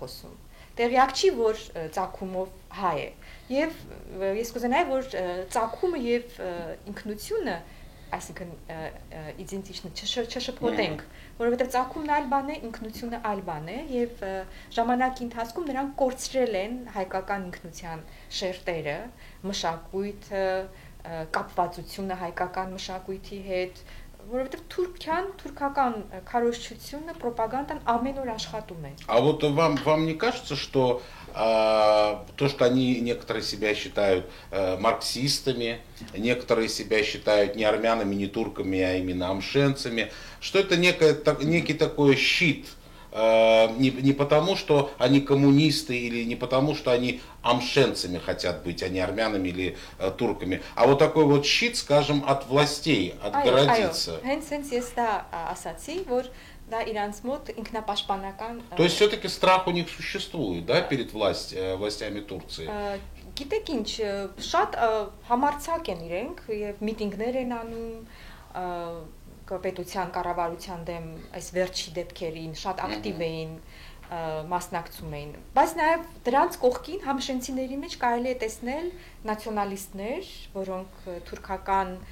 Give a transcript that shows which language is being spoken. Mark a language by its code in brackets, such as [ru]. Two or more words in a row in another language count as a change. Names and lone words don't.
[hy] խոսում։ Տեղյակ չի, որ ծագումով հայ է։ Եվ ես կուզենայի, որ ծագումը եւ ինքնությունը, այսինքն իդենտիչնը չշփոթենք, որովհետեւ ծագումն այլ բան է, ինքնությունը այլ բան է եւ ժամանակի ընթացքում նրանք կորցրել են հայկական ինքնության շերտերը, մշակույթը, կապվածությունը հայկական մշակույթի հետ, որովհետև Թուրքիան, թուրքական քարոզչությունը, ռոպագանդան ամեն օր աշխատում է։ [ru] А вот вам не кажется, что то, что они некоторые себя считают марксистами, некоторые себя считают не армянами, не турками, а именно амшенцами, что это некий такой щит, не потому, что они коммунисты или не потому, что они амшенцами хотят быть, а не армянами или турками, а вот такой вот щит, скажем, от властей, отгородиться. Да, [hy] իրանցմոտ ինքնապաշտպանական [ru] То есть все-таки страх у них существует, да, перед властями Турции. [hy] Գիտեք ինչ, շատ համարձակ են իրենք եւ միտինգներ են անում պետության կառավարության դեմ այս վերջի դեպքերին, շատ ակտիվ էին մասնակցում էին, բայց նաեւ դրանց կողքին համշենցիների մեջ կարելի է տեսնել նացիոնալիստներ, որոնք թուրքական